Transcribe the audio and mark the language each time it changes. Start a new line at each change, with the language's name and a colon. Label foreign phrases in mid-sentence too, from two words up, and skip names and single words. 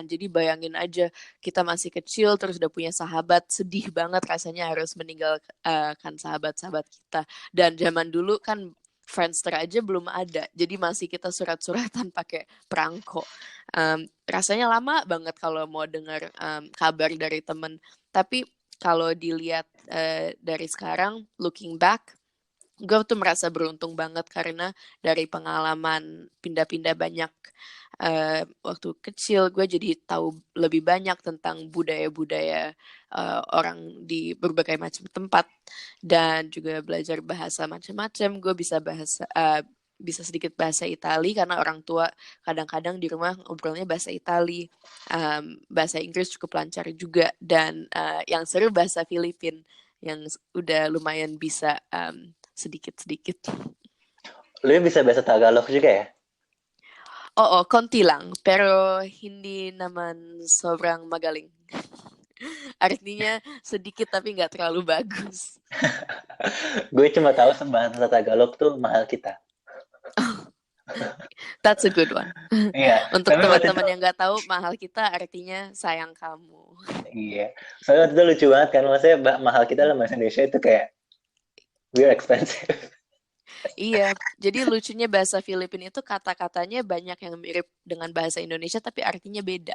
Indonesian: Jadi bayangin aja kita masih kecil terus udah punya sahabat, sedih banget rasanya harus meninggalkan sahabat-sahabat kita. Dan zaman dulu kan Friendster aja belum ada, jadi masih kita surat-suratan pakai perangko. Rasanya lama banget kalau mau dengar kabar dari temen. Tapi kalau dilihat dari sekarang,
English: looking back,
Indonesian: gue tuh merasa beruntung banget karena dari pengalaman pindah-pindah banyak waktu kecil, gue jadi tahu lebih banyak tentang budaya-budaya orang di berbagai macam tempat, dan juga belajar bahasa macam-macam. Gue bisa sedikit bahasa Itali karena orang tua kadang-kadang di rumah ngobrolnya bahasa Itali. Bahasa Inggris cukup lancar juga, dan yang seru bahasa Filipin yang udah lumayan bisa sedikit-sedikit. Lu bisa bahasa Tagalog juga ya?
Filipino: Oo, konti lang, pero hindi naman sobrang magaling.
Indonesian: Artinya sedikit tapi nggak terlalu bagus. Gue cuma tahu bahasa Tagalog tuh
Filipino: mahal kita.
English: That's a good one.
Indonesian: Iya, Untuk tapi waktu itu teman-teman yang nggak tahu,
Filipino: mahal kita
Indonesian: artinya sayang kamu. iya. Soalnya waktu itu lucu banget kan, maksudnya
Filipino: mahal kita
Indonesian: dalam bahasa Indonesia itu kayak
English: we're expensive.
Indonesian: Iya, jadi lucunya bahasa Filipin itu kata-katanya banyak yang mirip dengan bahasa Indonesia tapi artinya beda.